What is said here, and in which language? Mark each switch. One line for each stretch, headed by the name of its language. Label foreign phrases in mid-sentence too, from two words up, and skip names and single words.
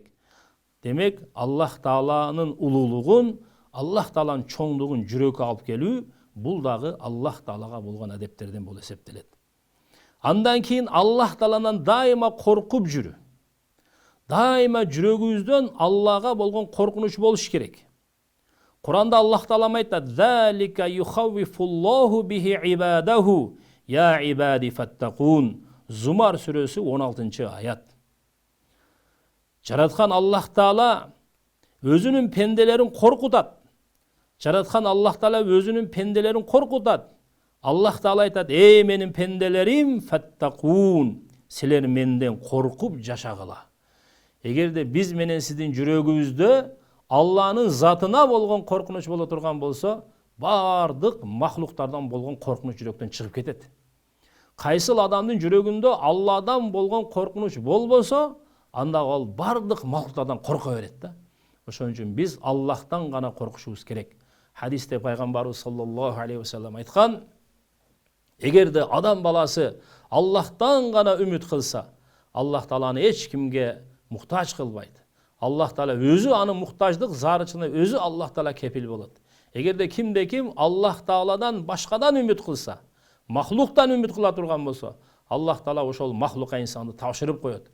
Kyrgyz: Демек, Аллах Тааланын улуулугун, Аллах Тааланын чоңдугун жүрөккө алып келүү, бул дагы Аллах Таалага болгон адептерден болуп эсептелет. Андан кийин Аллах Тааланан дайыма коркуп жүрүү. Дайыма жүрөгүбүздөн Аллага болгон коркунуч болуш керек. Куранда Аллах Таала айтат:
Arabic: "ذلك يخوف الله به عباده يا عباد فاتقون."
Kyrgyz: Зумар сүрөсү 16-аят. Жараткан Аллах Таала өзүнүн пенделерин коркутат. Жараткан Аллах Таала өзүнүн пенделерин коркутат. Аллах Таала айтат: "Эй менин пенделерим, фаттакун, силер менден коркуп жашагыла." Эгерде биз менен сиздин жүрөгүбүздө Алланын затына болгон коркунуч боло турган болсо, бардык махлуктардан болгон коркунуч жүрөктөн чыгып кетет. Кайсыл адамдын жүрөгүндө Алладан болгон коркунуч болбосо, анда ал бардык махлуктардан корко берет да. Ошон үчүн биз Аллахтан гана коркушубуз керек. Хадисте пайгамбарыбыз
Arabic: صلى الله عليه وسلم
Kyrgyz: айткан: "Эгерде адам баласы Аллахтан гана үмүт кылса, Аллах Тааланы эч кимге муктаж кылбайт. Аллах Таала өзү анын муктаждык зарычына өзү Аллах Таала кепил болот. Эгерде кимде ким Аллах Тааладан башкадан үмүт кылса, махлуктан үмүт кыла турган болсо, Аллах Таала ошол махлукка инсанды тапшырып коет.